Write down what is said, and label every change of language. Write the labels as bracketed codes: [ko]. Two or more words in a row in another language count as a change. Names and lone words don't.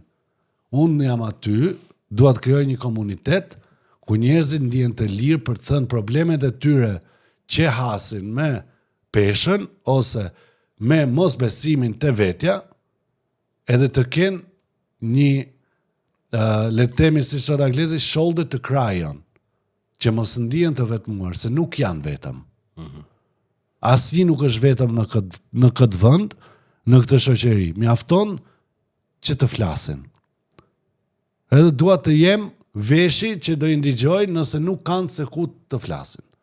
[sq] Unë jam aty, dua të krijoj një komunitet ku njerëzit ndihen të lirë për të thënë problemet e tyre që hasin me peshën ose me mosbesimin te vetja, edhe të kenë një le të themi siç thotë anglezi [en] shoulder to cry on, [sq] që mos ndihen të vetmuar, se nuk janë vetëm. Asnjë nuk është vetëm në këtë vend, në këtë shoqëri. Mjafton që të flasin. Edhe dua të jem veshi që do i ndigjoj nëse nuk kanë se ku të flasin.